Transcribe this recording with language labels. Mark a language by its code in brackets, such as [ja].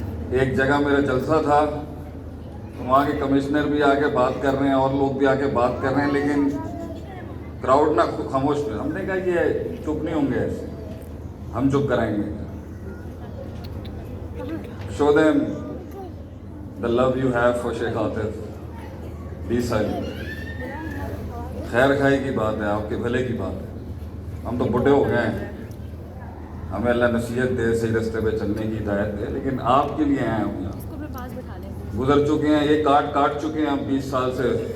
[ur] ایک جگہ میرا جلسہ تھا تو وہاں کے کمشنر بھی آ کے بات کر رہے ہیں اور لوگ بھی آ کے بات کر رہے ہیں, لیکن کراؤڈ نہ خاموش پہ. ہم نے کہا یہ چپ نہیں ہوں گے ایسے, ہم چپ کرائیں گے. [en] Show them the love you have for Sheikh Atif. Be silent. [ur] خیر خائی کی بات ہے, آپ کے بھلے کی بات ہے. ہم تو بڑھے ہو گئے ہیں, ہمیں اللہ نصیحت دے, صحیح رستے پہ چلنے کی ہدایت دے, لیکن آپ کے لیے ہیں ہم یہاں. گزر چکے ہیں, یہ کاٹ چکے ہیں ہم 20 سال سے.